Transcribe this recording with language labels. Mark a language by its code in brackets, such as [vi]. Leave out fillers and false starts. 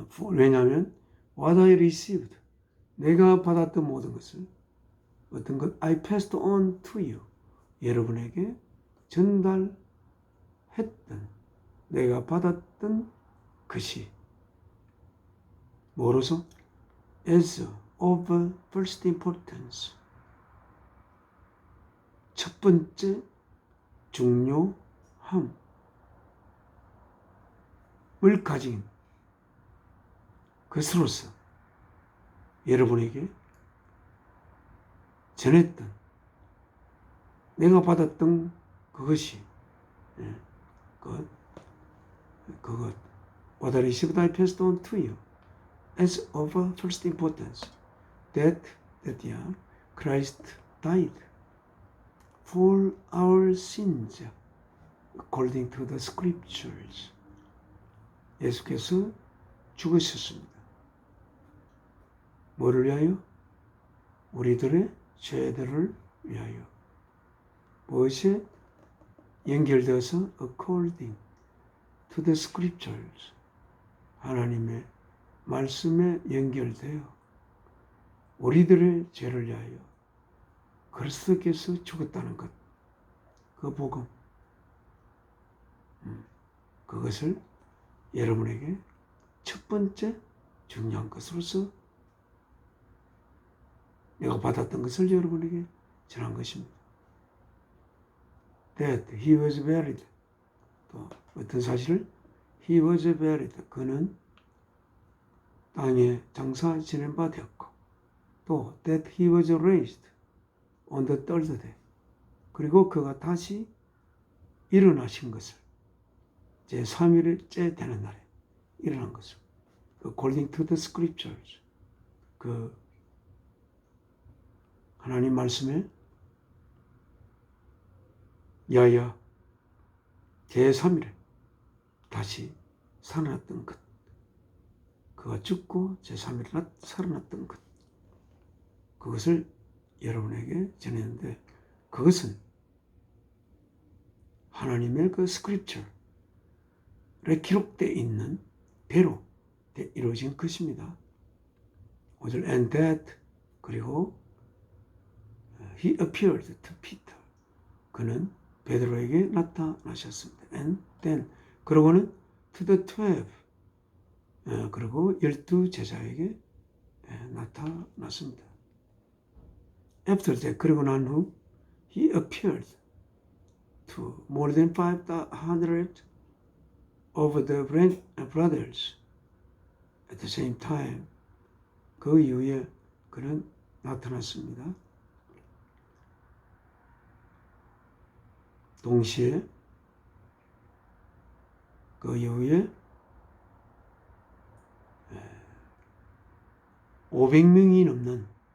[ko] 왜냐하면 [en] what I received, [ko] 내가 받았던 모든 것을, 어떤 것, [en] I passed on to you, [ko] 여러분에게 전달했던, 내가 받았던 것이 뭐로서? [en] as of first importance, [ko] 첫 번째 중요함을 가진 것으로서 여러분에게 전했던, 내가 받았던 그것이 그것 [en] What I received I passed on to you as of first importance, that Christ died for our sins according to the scriptures. [ko] 예수께서 죽으셨습니다. 뭐를 위하여? 우리들의 죄들을 위하여. 무엇에 연결되어서 [en] according to the scriptures, [ko] 하나님의 말씀에 연결되어 우리들의 죄를 위하여 그리스도께서 죽었다는 것, 그 복음, 그것을 여러분에게 첫 번째 중요한 것으로서 내가 받았던 것을 여러분에게 전한 것입니다. [en] That he was buried. [ko] 또 어떤 사실을? [en] He was buried. [ko] 그는 땅에 장사 지낸 바 되었고, 또 [en] that he was raised on the third day. [ko] 그리고 그가 다시 일어나신 것을, 제3일째 되는 날에 일어난 것을, [en] according to the scriptures, [ko] 그 하나님 말씀에 야야 제3일에 다시 살아났던 것, 그가 죽고 제3일에 살아났던 것, 그것을 여러분에게 전했는데, 그것은 하나님의 그 스크립처에 기록되어 있는 대로 이루어진 것입니다. [en] 5절 and that, [ko] 그리고 [en] he appeared to Peter, [ko] 그는 베드로에게 나타나셨습니다. [en] and then, [ko] 그러고는 [en] to the 12, [ko] 그리고 12 제자에게 나타났습니다. [en] After that, [ko] 그리고 난 후, [en] he appeared to more than 500 of the brothers at the same time. [ko] 그 이후에 그는 나타났습니다. 동시에 그 이후에 500명이 넘는